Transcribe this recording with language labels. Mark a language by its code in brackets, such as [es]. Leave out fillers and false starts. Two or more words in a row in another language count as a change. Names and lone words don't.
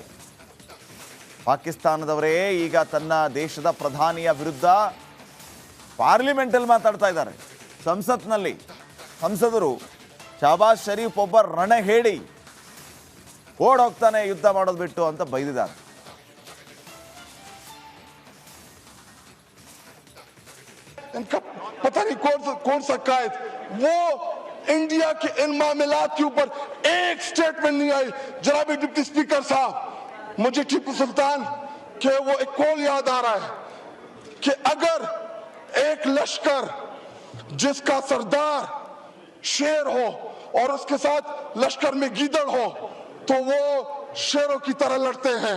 [kn] ಪಾಕಿಸ್ತಾನದವರೇ ಈಗ ತನ್ನ ದೇಶದ ಪ್ರಧಾನಿಯ ವಿರುದ್ಧ ಪಾರ್ಲಿಮೆಂಟಲ್ಲಿ ಮಾತಾಡ್ತಾ ಇದ್ದಾರೆ. ಸಂಸತ್ನಲ್ಲಿ ಸಂಸದರು ಶಹಬಾಜ್ ಶರೀಫ್ ಒಬ್ಬ ರಣಹೇಡಿ, ಓಡೋಗ್ತಾನೆ ಯುದ್ಧ ಮಾಡೋದು ಬಿಟ್ಟು ಅಂತ ಬೈದಿದ್ದಾರೆ. [ur] پتا نہیں کون سا قائد وہ انڈیا کے ان معاملات کے اوپر ایک سٹیٹمنٹ نہیں آئی. جناب [en] deputy speaker [ur] صاحب، مجھے ٹیپو سلطان کے وہ ایک قول یاد آ رہا ہے کہ اگر ایک لشکر جس کا سردار شیر ہو اور اس کے ساتھ لشکر میں گیدڑ ہو تو وہ شیروں کی طرح لڑتے ہیں.